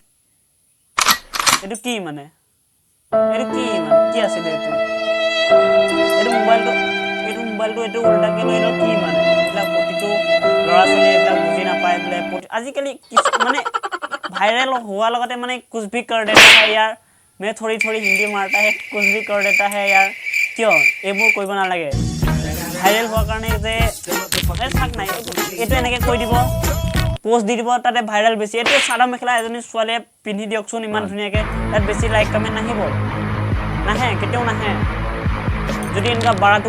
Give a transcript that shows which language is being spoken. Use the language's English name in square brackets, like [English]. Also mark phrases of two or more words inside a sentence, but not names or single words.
[Assamese] এইটো কি মানে কি আছিলে এইটো মোবাইলটো এইটো উল্টাকে লৈ এইটো কি মানে এইবিলাক প্ৰতিটো ল'ৰা ছোৱালী এইবিলাক বুজি নাপায় বোলে আজিকালি মানে ভাইৰেল হোৱাৰ লগতে মানে [Hindi] कुछ भी कर देता है [Assamese] ইয়াৰ [Hindi] मैं थोड़ी हिंदी मारता है कुछ भी कर देता है यार क्यों [Assamese] এইবোৰ কৰিব নালাগে ভাইৰেল হোৱাৰ কাৰণে যে থাক নাই এইটো এনেকৈ কৈ দিব পোষ্ট দি দিব তাতে ভাইৰেল বেছি এইটো চাদৰ মেখেলা এজনী ছোৱালীয়ে পিন্ধি দিয়কচোন ইমান ধুনীয়াকৈ তাত বেছি [English] like comment [Assamese] নাহিব নাহে কেতিয়াও নাহে যদি এনেকুৱা বাৰাটো